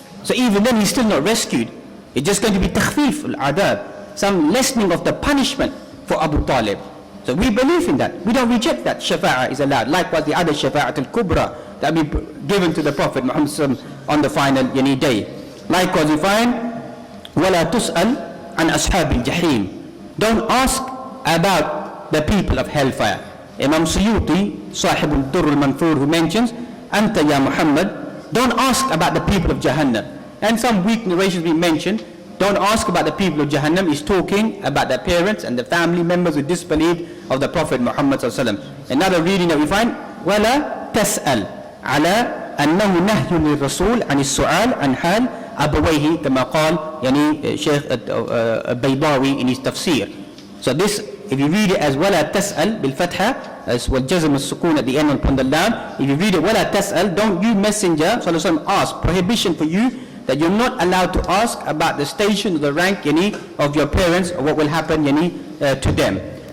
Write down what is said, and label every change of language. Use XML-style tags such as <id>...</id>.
<en>So even then he's still not rescued. It's just going to be takhfif al-adab, some lessening of the punishment for Abu Talib. So we believe in that. We don't reject that shafa'ah is allowed. Likewise the other shafa'at al-kubra that will be given to the Prophet Muhammad on the final day. Likewise we find</en> <ar>وَلَا تُسْأَلْ عَنْ أَصْحَابِ الْجَحِيمِ.</ar> <en>Don't ask about the people of hellfire. Imam Suyuti, Sahib al-Durr al-Manfur, who mentions Anta ya Muhammad, don't ask about the people of Jahannam. And some weak narrations we mentioned, don't ask about the people of Jahannam, is talking about their parents and the family members who disbelieved of the Prophet Muhammad sallallahu alaihi wasallam. Another reading that we find,</en> <ar>وَلَا تَسْأَلْ عَلَى أَنَّهُ نَهْيٌ لِلرَّسُولِ عَنِ السُّعَالِ عَنْ حَالِ أَبَوَيْهِ كما قال</ar> <en>Shaykh Baydawi in his tafsir. So this, if you read it as</en> <ar>وَلَا تَسْأَلْ بِالْفَتْحَةِ</ar> <en>as</en> <ar>والجزم السكون</ar> <en>at the end upon the lam, if you read it</en> <ar>وَلَا تَسْأَلْ,</ar> <en>don't you messenger sallallahu alaihi wasallam ask, prohibition for you that you're not allowed to ask about the station or the rank of your parents or what will happen to them.</en>